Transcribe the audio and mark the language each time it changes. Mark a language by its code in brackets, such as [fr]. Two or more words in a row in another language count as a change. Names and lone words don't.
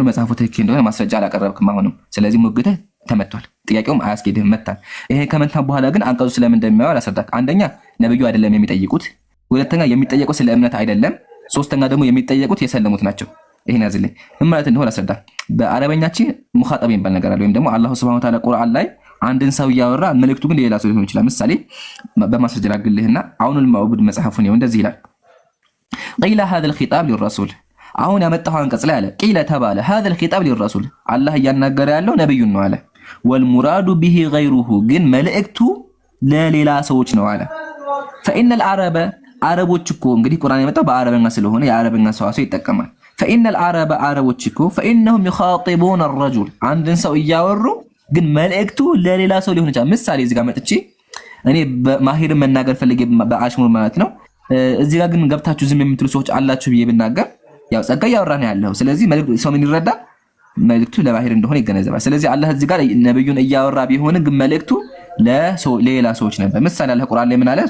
[am] መጽሐፉ ትክክል እንደሆነ ማስረጃ አላቀረብክም አሁንም። ስለዚህ ሙግትህ ተመቷል። ጥያቄውም አያስኬድህም መታል። ይሄ ከመታ በኋላ ግን አንቀጹ ስለምን እንደሚያወራ አስረዳክ። አንደኛ ነብዩ አይደለም የሚጠይቁት፣ ሁለተኛ የሚጠየቁት ስለ እምነት አይደለም፣ ሶስተኛ ደግሞ የሚጠየቁት የሰለሙት ናቸው። ይሄን ያዝልኝ ምን ማለት እንደሆነ አስረዳ። በአረበኛችን ሙኻጠብ የሚባል ነገር አለ። ወይም ደግሞ አላህ [ar] سبحانه وتعالى [am] ቁርአን ላይ አንድን ሰው ያወራ መልእክቱ ግን ሌላ ሰው ሊሆን ይችላል። ምሳሌ በማስረጃ ላግልህና አሁን المعبود መጽሐፉን ነው እንደዚህ ይላል [ar] قيل هذا الخطاب للرسول [am] አሁን ያመጣው አንቀጽ ላይ አለ قيل ተባለ [ar] هذا الخطاب للرسول [am] አላህ እያናገረ ያለው ነብዩን ነው አለ [ar] والمراد به غيره [am] ግን መልእክቱ ለሌላ ሰዎች ነው አለ [ar] فإن العرب [am] አረቦች እኮ እንግዲህ ቁርአን የመጣው በአረበኛ ስለሆነ የአረበኛ ሰዋሰው ይጠቀማል [ar] فإن العرب [am] عربዎች እኮ [ar] فإنهم يخاطبون الرجل [am] አንድን ሰው እያወሩ ግን መልእክቱ ለሌላ ሰው ሊሆን ይችላል። ምሳሌ እዚህ ጋር መጥቼ እኔ በማሂር መናገር ፈልጌ በአሽሙር ማለት ነው። እዚህ ጋር ግን ገብታችሁ ዝም የምትሉ ሰዎች አላችሁ ብዬ ብናገር ያው ጸጋ ያወራን ያለው። ስለዚህ መልእክቱ ሰው ምን ይረዳ መልእክቱ ለባህር እንደሆነ ይገነዘባል። ስለዚህ አላህ እዚህ ጋር ነብዩን እያወራ ቢሆን ግን መልእክቱ ለሌላ ሰዎች ነበር። ምሳሌ አላህ ቁርአን ላይ ምን አለ?